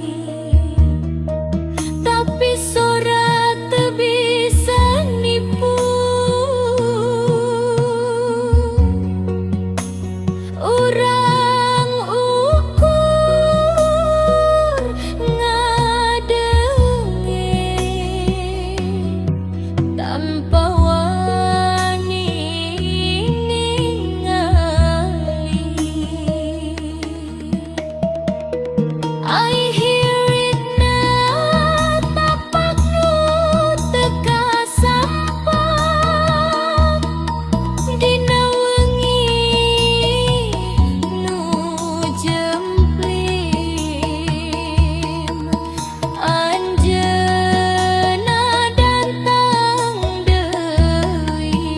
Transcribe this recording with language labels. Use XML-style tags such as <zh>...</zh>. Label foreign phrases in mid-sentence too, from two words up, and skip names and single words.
<su>tapi sora teu bisa nipu urang ukur ngadenge tanpa wani ningali.</su> <en>I hear it now,</en> <su>tapak nu teka sampak dina wengi nu jemplim, anjeunna datang deui.</su>